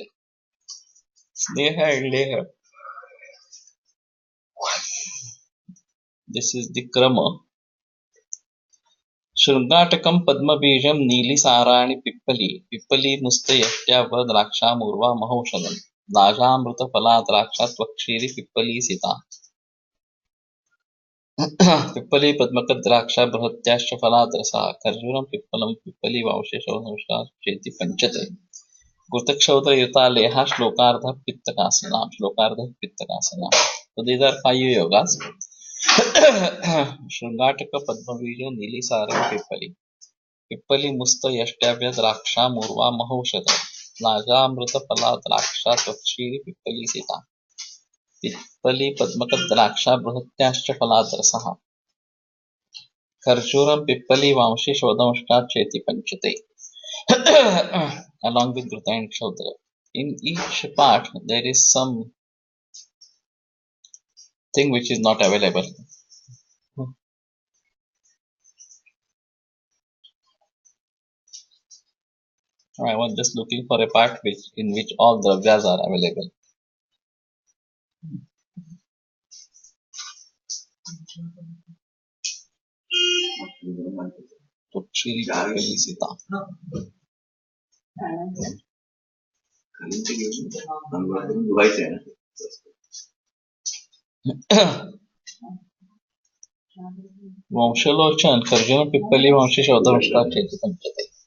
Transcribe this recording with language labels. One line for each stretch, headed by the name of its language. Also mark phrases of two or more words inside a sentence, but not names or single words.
English: Sneha and Leha. This is the Krama.
Sanskrit: Shrungatakam Padmabijam Nilisarani Pippali. Pippali Mustayashtya Draksha Murva Mahaushadam. Dajamruta Pala Draksha Tvakshiri Pippali Sita. Pippali Padmaka Draksha Bhatyascha Faladrasa. Karjuram Pippalam Pippali Vavsheshavamsha Cheti Panchate. Gurtakshodra Yuta Leha Shlokartha Pittakasana. Shlokartha Pittakasana.
English: So these are 5 yogas.
Sanskrit: Shrungataka Padmavija Nilisara Pippali. Pippali Musta Yashtyavya Draksha Murva Mahaushada. Najamruta Pala Draksha Tvakshiri Pippali Sita. Pippali Padmaka Draksha Bruhatyascha Faladrasaha. Karjuram Pippali Vamshi Shodamashka Cheti Panchate.
English: Along with Druta and Shodra. In each part there is some thing which is not available. I was just looking for a part in which all the dravyas are available.
Sanskrit: Tvakshiri Pippali Sita. Vamshalochan Karjuna Pippali Vamshi Shodamashka Cheti Panchate.